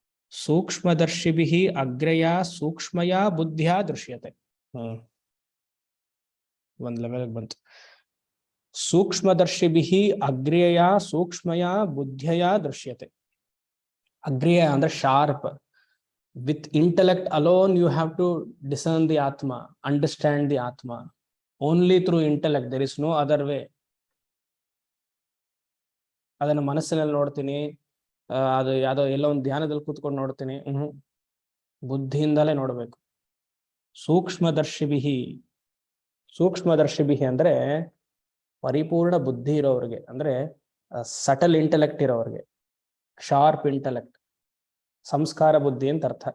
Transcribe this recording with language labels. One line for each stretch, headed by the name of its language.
Sanskrit: ಸೂಕ್ಷ್ಮದರ್ಶಿಭಿಃ ಅಗ್ರ್ಯಯ ಸೂಕ್ಷ್ಮಯಾ ಬುದ್ಧ್ಯಾ ದೃಶ್ಯತೆ.
Kannada: ಒಂದ್ ಲೆವೆಲ್ ಬಂತು.
Sanskrit: ಸೂಕ್ಷ್ಮದರ್ಶಿಭಿಃ ಅಗ್ರ್ಯಯ ಸೂಕ್ಷ್ಮಯ ಬುದ್ಧ್ಯಯ ದೃಶ್ಯತೆ.
Kannada: ಅಗ್ರ್ಯಯ ಅಂದ್ರೆ sharp.
English: With intellect alone, you have to discern the Atma, understand the Atma. Only through intellect, there is no other way.
Kannada: ಅದನ್ನು ಮನಸ್ಸಿನಲ್ಲಿ ನೋಡ್ತೀನಿ, ಅದು ಯಾವುದೋ ಎಲ್ಲೋ ಒಂದು ಧ್ಯಾನದಲ್ಲಿ ಕೂತ್ಕೊಂಡು ನೋಡ್ತೀನಿ, ಬುದ್ಧಿಯಿಂದಲೇ ನೋಡಬೇಕು. ಸೂಕ್ಷ್ಮದರ್ಶಿಭಿಃ, ಸೂಕ್ಷ್ಮದರ್ಶಿಭಿಃ ಅಂದ್ರೆ ಪರಿಪೂರ್ಣ ಬುದ್ಧಿ ಇರೋರಿಗೆ, ಅಂದ್ರೆ ಸಟಲ್ ಇಂಟೆಲೆಕ್ಟ್ ಇರೋರಿಗೆ, ಶಾರ್ಪ್ ಇಂಟೆಲೆಕ್ಟ್, ಸಂಸ್ಕಾರ ಬುದ್ಧಿ ಅಂತ ಅರ್ಥ.